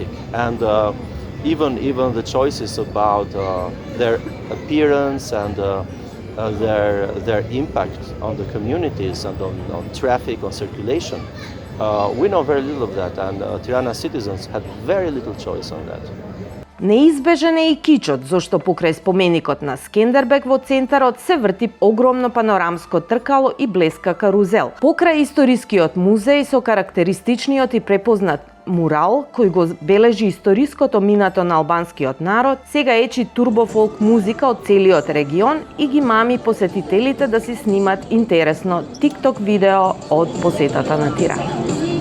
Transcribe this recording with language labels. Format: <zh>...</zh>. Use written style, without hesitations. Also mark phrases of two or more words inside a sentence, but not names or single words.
<en>And even the choices about their appearance and their impact on the communities and on traffic, on circulation, we know very little of that, and Tirana citizens had very little choice on that.</en> <mk>Неизбежен е и кичот, зашто покрај споменикот на Скендербек во центарот се врти огромно панорамско тркало и блеска карузел. Покрај историскиот музеј со карактеристичниот и препознат мурал, кој го бележи историското минато на албанскиот народ, сега ечи турбофолк музика од целиот регион и ги мами посетителите да си снимат интересно TikTok видео од посетата на Тирана.</mk>